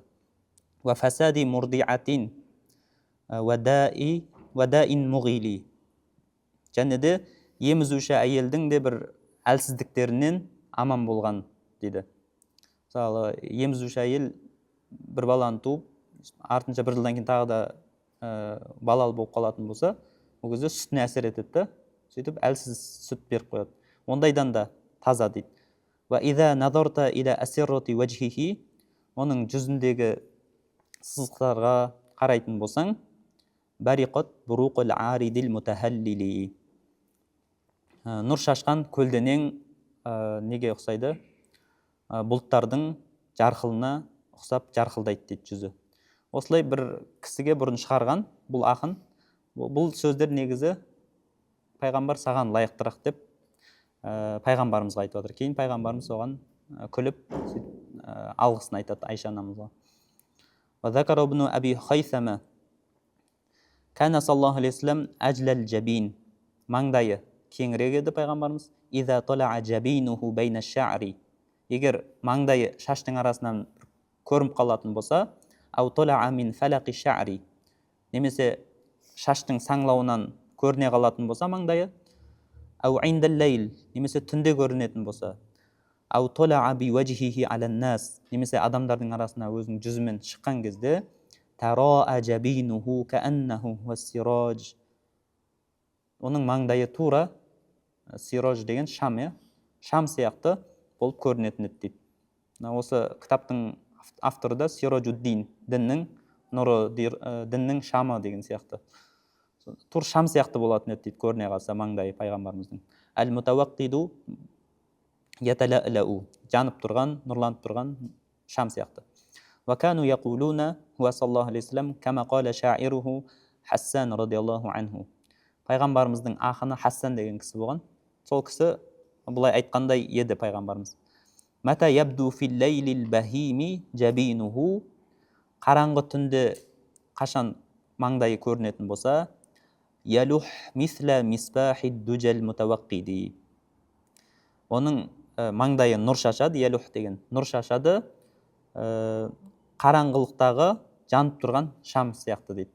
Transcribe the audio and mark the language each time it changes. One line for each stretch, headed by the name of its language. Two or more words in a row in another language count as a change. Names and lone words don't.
Arabic: وفساد مرضعة وداء مغيل,
Kazakh: және де емізуші әйелдің де бір әлсіздіктерінен аман болған дейді. Мысалы, емізуші әйел бір баланы туып, артынша бір жылдан кейін тағы да балалы болып қалатын болса, ол кезде сүтіне әсер етеді, сөйтіп әлсіз сүт беріп қояды. Ондайдан да таза дейді.
Arabic: وإذا نظرت إلى أسرة وجهه,
Kazakh: оның жүзіндегі сызықтарға қарайтын болсаң,
Arabic: برقت كبرق العارض المتهلل,
Kazakh: нұр шашқан көлденең неге ұқсайды? Бұлттардың жарқылына ұқсап жарқылдайды дейді жүзі. Осылай бір кісіге бұрын шығарған бұл ақын, бұл сөздер негізі пайғамбар саған лайықтырақ деп пайғамбарымызға айтып отыр. Кейін пайғамбарымыз оған күліп алғысын айтады Айша анамызға.
Arabic: وذكر ابن أبي خيثمة كان صلى الله عليه وسلم أجلى الجبين,
Kazakh: маңдайы кеңірек еді пайғамбарымыз.
Arabic: إذا طلع جبينه بين الشعر,
Kazakh: егер маңдайы шаштың арасынан көрініп қалатын болса,
Arabic: أو طلع من فلق الشعر,
Kazakh: немесе шаштың саңлауынан көріне қалатын болса маңдайы,
Arabic: أو عند الليل,
Kazakh: немесе түнде көрінетін болса,
Arabic: أو طلع بوجهه على الناس,
Kazakh: немесе адамдардың арасына өзінің жүзімен шыққан кезде,
Arabic: ترى جبينه كأنه السراج,
Kazakh: оның маңдайы тура сираж деген шам, шам сияқты болып көрінетін еді дейді. Осы кітаптың авторы да Сираджуддин, діннің нұры, діннің шамы деген сияқты. Тур шам сияқты болатын еді дейді, көріне қалса маңдайы пайғамбарымыздың.
Arabic: المتوقد يتلألأ,
Kazakh: жанып тұрған, нұрланып тұрған шам сияқты.
Arabic: وكانوا يقولون هو صلى الله عليه وسلم كما قال شاعره حسان رضي الله عنه,
Kazakh: пайғамбарымыздың ақыны Хассан деген кісі болған. Сол кісі бұлай айтқандай еді пайғамбарымыз.
Arabic: متى يبد في الليل البهيم جبينه,
Kazakh: қараңғы түнде қашан маңдайы көрінетін болса,
Arabic: يلح مثل مصباح الدجى المتوقد,
Kazakh: оның маңдайы нұр шашады, ялух деген нұр шашады, қараңғылықтағы жанып тұрған шам сияқты дейді.